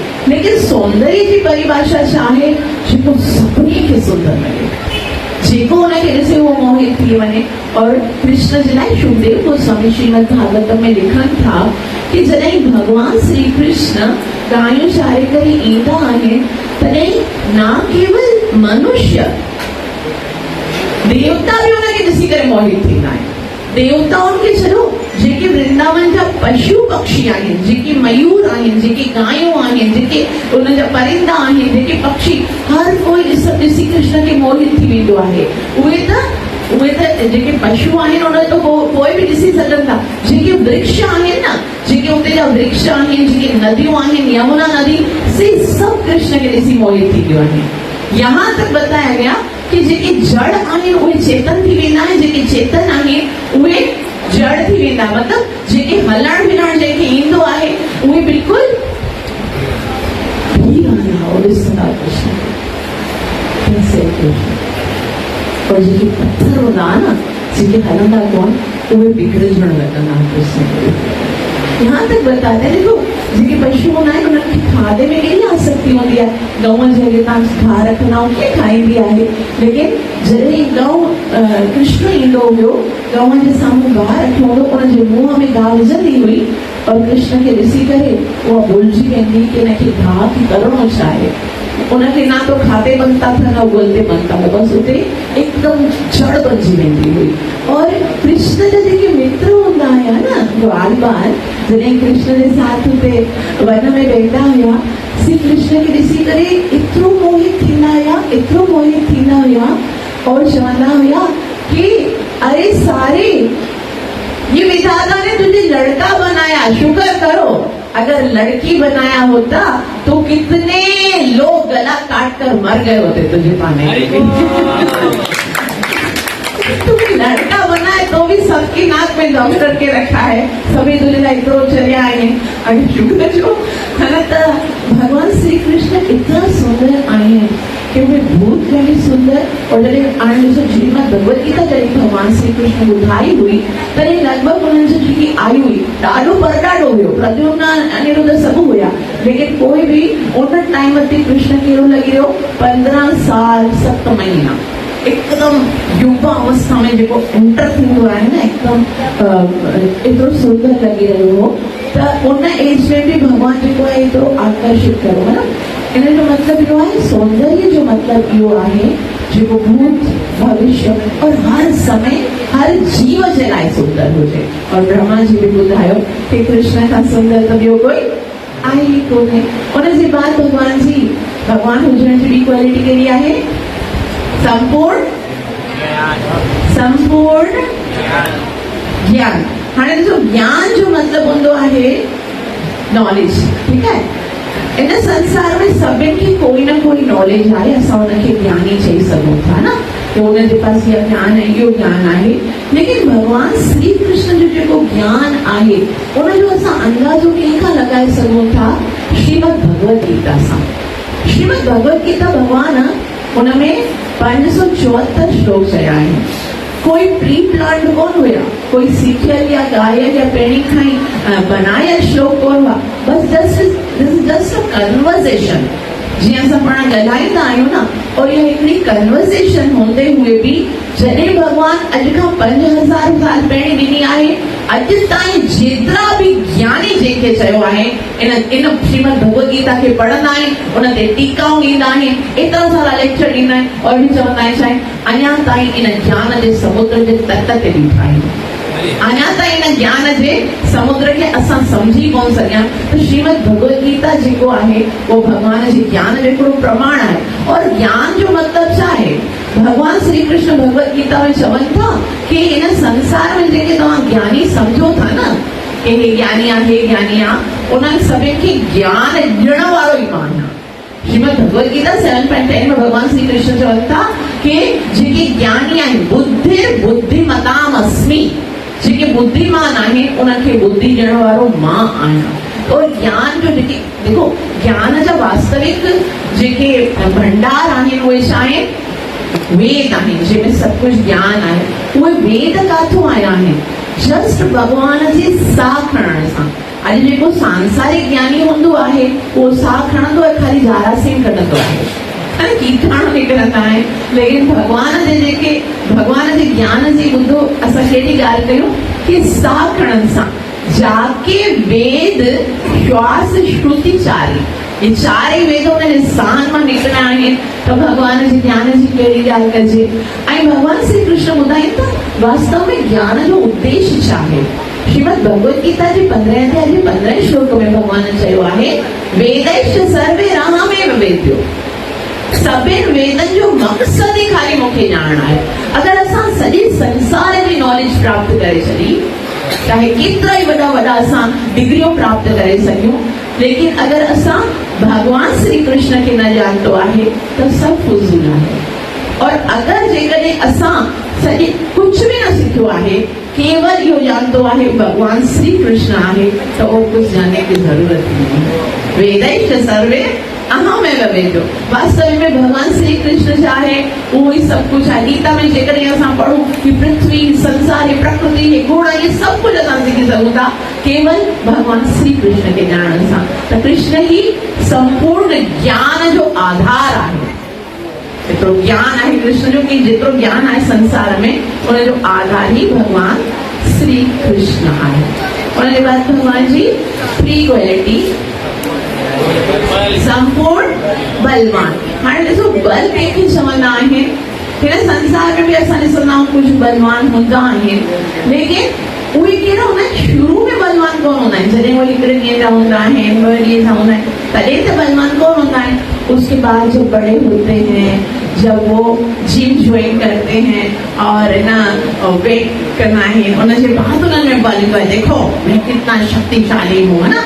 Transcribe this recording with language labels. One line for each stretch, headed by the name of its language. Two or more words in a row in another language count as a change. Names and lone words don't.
Sindhi: लेकिन सौंदर्य जी परिभाषा छा आहे? जेको सभिनी खे सुंदर लॻे, जेको उनखे ॾिसे उहो मोहित थी वञे। और कृष्ण जे लाइ शुभदेव गोस्वामी श्रीमद् भागवतम में लिखनि था कि जॾहिं भगवान श्री कृष्ण गायूं चारे करे ईंदा आहिनि तॾहिं न केवल मनुष्य, देवता भी उनखे ॾिसी करे मोहित थींदा आहिनि। देवताउनि खे छॾो, जेके वृंदावन जा पशु पक्षी आहिनि, जेके मयूर आहिनि, जेके गायूं आहिनि, जेके उन जा परिंदा आहिनि, जेके पक्षी, हर कोई ॾिसी कृष्ण खे मोहित थी वेंदो आहे। उहे त जेके पशु आहिनि उन तो कोई भी ॾिसी सघनि था। जेके वृक्ष आहिनि न, जेके उते जा वृक्ष आहिनि, जेके नदियूं आहिनि, यमुना नदी, से सब कृष्ण खे ॾिसी मोहित थी वियो आहे।
Hindi: यहाँ तक बताया गया कि
Sindhi: जेके जड़ आहिनि उहे चेतन थी वेंदा आहिनि, जेके चेतन आहिनि उहे जड़ थी वेंदा। मतलब जेके हलण फिरण जेके ईंदो आहे उहे बिल्कुल कृष्ण और जेके पत्थर हूंदा न, जेके हलंदा कोन, उहे बिगड़जण लॻंदा कृष्ण।
Hindi: यहाँ तक बताते हैं, देखो
Sindhi: जेके पशु हूंदा आहिनि उन्हनि खे खाधे में केॾी आसक्ति हूंदी आहे। गऊं जे अॻे तव्हां गाह रखंदा कीअं खाईंदी आहे, लेकिन जॾहिं गऊ कृष्ण ईंदो हुयो, गऊं जे साम्हूं गाह रखियो हूंदो, उनजे मुंहं में गाह विझंदी हुई और कृष्ण खे ॾिसी करे उहा भुलिजी वेंदी कि हिनखे गाह खे करणो छा आहे।
Hindi: उनखे ना तो खाते बनता था ना उगलते बनता था, बस
Sindhi: उते एकदम जड़ बची वेंदी हुई। और कृष्ण जा जेके मित्र हूंदा हुया न, ग्वालबाल, जॾहिं कृष्ण जे साथ उते वन में वेंदा हुया, श्री कृष्ण खे ॾिसी करे एतिरो मोहित थींदा हुया, एतिरो मोहित थींदा हुया और चवंदा हुया कि अरे सारे,
Hindi: ये विधाता ने तुझे लड़का बनाया, शुक्र करो, अगर लड़की बनाया होता तो कितने लोग गला काट कर मर गए होते तुझे पाने के लिए। तुम्हें लड़का बनाए तो भी सबकी नाक में दम करके रखा है, सभी दुल्हा इतरो चले आए हैं। अगर शुक्र जो है ना, तो भगवान श्री कृष्ण इतना सुंदर आए हैं कि वे भूत गए सुंदर।
Sindhi: और जब आनंद श्रीमद भगवत गीता जब भगवान श्री कृष्ण ॿुधाई हुई, तॾहिं लगभग उन्हनि जी जेकी आई हुई ॾाढो परॾाढो हुयो, प्रद्युम्न अनिरुद्ध सभु हुया, लेकिन कोई भी उन टाइम ते कृष्ण कहिड़ो लॻी रहियो, 15 साल 7 महीना एकदम युवा अवस्था में जेको एंटर थींदो आहे न, एकदम एतिरो सुंदर लॻी रहियो हो। त उन एज में भी भगवान जेको आहे एतिरो आकर्षित कयो है ना। इन जो मतलब इहो आहे, सौंदर्य जो मतलब इहो आहे जेको भूत भविष्य और हर समय हर जीव जे लाइ सुंदर हुजे। और ब्रह्मा जी भी ॿुधायो कि कृष्ण खां सुंदर त ॿियो कोई आहे ई कोन्हे। उन जे बाद भगवान जी, भगवान हुजण जी ॿी क्वालिटी कहिड़ी आहे? संपूर्ण संपूर्ण ज्ञान। हाणे ॾिसो, ज्ञान जो मतलब हूंदो आहे नॉलेज,
Hindi: ठीक है।
Sindhi: इन संसार में सभिनि खे कोई न कोई नॉलेज आहे, असां हुनखे ज्ञानी चई सघूं था न, कि हुनजे पास इहा ज्ञान आहे, इहो ज्ञान आहे। लेकिन भगवान श्री कृष्ण जो जेको ज्ञान आहे उनजो असां अंदाज़ो कंहिंखां लॻाए सघूं था? श्रीमद भगवत गीता सां। श्रीमद भगवत गीता भगवान उनमें 574 श्लोक चया आहिनि। कोई
English: pre planned
Sindhi: कोन हुया, कोई सीखियल या ॻायल या पहिरीं खां ई बनायल श्लोक कोन हुआ, बस
English: just a conversation.
Sindhi: जीअं असां पाण ॻाल्हाईंदा आहियूं न, और इहा हिकिड़ी कन्वर्सेशन हूंदे हुए बि जॾहिं भगवान अॼु खां 5000 साल पहिरीं ॾिनी आहे, अॼु ताईं जेतिरा बि ज्ञानी जेके चयो आहे, इन श्रीमद भगवत गीता खे पढ़ंदा आहिनि, उन ते टीकाऊं ॾींदा आहिनि, एतिरा सारा लेक्चर ॾींदा आहिनि, और बि चवंदा आहिनि छा, अञा ताईं इन ज्ञान जे समुद्र जे तट ते बीठा आहियूं, अञा ताईं इन ज्ञान जे समुद्र खे असां समझी कोन सघिया। त श्रीमद भगवत गीता जेको आहे उहो भगवान जे ज्ञान जो हिकिड़ो प्रमाण आहे। और ज्ञान जो मतलब छा आहे? भगवान श्री कृष्ण भगवत गीता में चवनि था कि इन संसार में जेके तव्हां ज्ञानी समझो था न, कि हे ज्ञानी आहे, हे ज्ञानी आहे, उन्हनि सभिनि खे ज्ञान ॾियण वारो ई मां आहियां। श्रीमद भगवत गीता 7.10 में भगवान श्री कृष्ण चवनि था कि जेके ज्ञानी आहिनि,
Sanskrit: बुद्धिर बुद्धिमताम अस्मि,
Sindhi: जेके बुद्धिमान आहिनि उनखे बुद्धि ॾियण वारो मां आहियां। और ज्ञान जो जेके, देखो ज्ञान जा वास्तविक जेके भंडार आहिनि उहे छा आहिनि? वेद आहिनि, जंहिंमें सभु कुझु ज्ञान आहे। उहे वेद काथों आया आहिनि? जस्ट भगवान जे साह खणण सां। अॼु जेको सांसारिक ज्ञानी हूंदो आहे उहो साह खणंदो आहे, ख़ाली जारासीन कढंदो आहे, कीटाणु निकिरंदा आहिनि। लेकिन भगवान जे जेके भगवान जे ज्ञान जी ॿुधो, असां कहिड़ी ॻाल्हि कयूं कि साह खणण सां जाके वेद श्वास श्रुति चारी, ये चारे वेद उन्हनि साह मां निकिरंदा आहिनि, त भगवान जे ज्ञान जी कहिड़ी ॻाल्हि कजे। ऐं भगवान श्री कृष्ण ॿुधाइनि था वास्तव में ज्ञान जो उद्देश्य छा आहे। श्रीमद भगवत गीता जे 15 अध्याय जे 15 श्लोक में भगवान चयो आहे,
Sanskrit: वेदैश्च सर्वे रामेव वेद्यो।
Sindhi: सभिनि वेदनि जो मक़सदु ई ख़ाली मूंखे ॼाणणु आहे। अगरि असां सॼे संसार जी नॉलेज प्राप्त करे छॾी चाहे केतिरा ई वॾा वॾा असां डिग्रियूं प्राप्त करे सघूं, लेकिन अगर असां भगवान श्री कृष्ण खे न ॼाणतो आहे त सभु फुज़ूल आहे। और अगर जेकॾहिं असां सॼी कुछ भी न सिखियो आहे, केवल इहो ॼाणतो आहे भगवान श्री कृष्ण आहे, त उहो
Hindi: कुछ ॼाणने की जरूरत नहीं।
Sanskrit: वेदैश्च सर्वे अहमेव वेदो।
Sindhi: वास्तव में भगवान श्री कृष्ण छा आहे, उहो ई सब कुछ आहे। गीता में जेकॾहिं असां पढ़ूं कि पृथ्वी, संसार, प्रकृति, ये गुण,
Hindi: ये सब कुछ
Sindhi: असां सिखी सघूं था केवल भगवान श्री कृष्ण के ॼाणण सां। त कृष्ण ही संपूर्ण ज्ञान जो आधार आहे। एतिरो ज्ञान आहे कृष्ण जो कि जेतिरो ज्ञान आहे संसार में, उनजो आधार ही भगवान श्री कृष्ण आहे। उनजे बाद भगवान जी
English: three quality,
Sindhi: संपूर्ण बलवान। हाणे ॾिसो बल कंहिंखे चवंदा आहिनि, हिन संसार में भी असां ॾिसंदा आहियूं कुछ बलवान हूंदा आहिनि, लेकिन उहे कहिड़ा हूंदा आहिनि, शुरू में बलवान कोन हूंदा आहिनि। जॾहिं उहे हिकिड़े ॾींहं जा हूंदा आहिनि, ॿ ॾींहं जा हूंदा आहिनि, तॾहिं त बलवान कोन हूंदा आहिनि।
Hindi: उसके बाद जब बड़े होते हैं, जब वो जिम ज्वाइन करते हैं और ना वेट करना है, उनके बाद उन्होंने बल देखो मैं कितना शक्तिशाली हूँ, है ना।